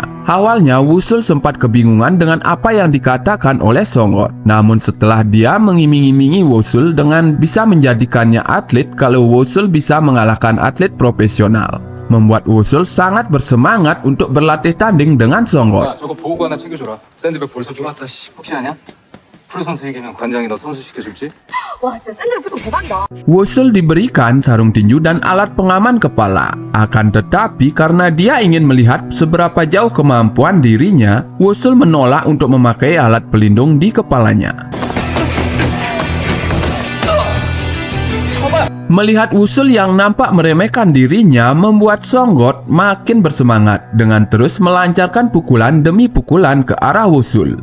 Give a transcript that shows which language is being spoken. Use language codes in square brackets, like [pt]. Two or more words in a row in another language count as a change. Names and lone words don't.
[id] Awalnya Woo-sul sempat kebingungan dengan apa yang dikatakan oleh Song-hot. Namun setelah dia mengiming-imingi Woo-sul dengan bisa menjadikannya atlet kalau Woo-sul bisa mengalahkan atlet profesional, membuat Woo-sul sangat bersemangat untuk berlatih tanding dengan Song-hot. [ko] 저거 보고 하나 챙겨줘라. 샌드백 벌써 들어왔다. 혹시 아냐? 프로 선수 얘기면 관장이 너 선수 시켜줄지? 와 진짜 샌드백 표정 대박이다. [id] Woo-sul diberikan sarung tinju dan alat pengaman kepala. Akan tetapi karena dia ingin melihat seberapa jauh kemampuan dirinya, Woo-sul menolak untuk memakai alat pelindung di kepalanya. Melihat Woo-sul yang nampak meremehkan dirinya membuat Song-hot makin bersemangat dengan terus melancarkan pukulan demi pukulan ke arah Woo-sul.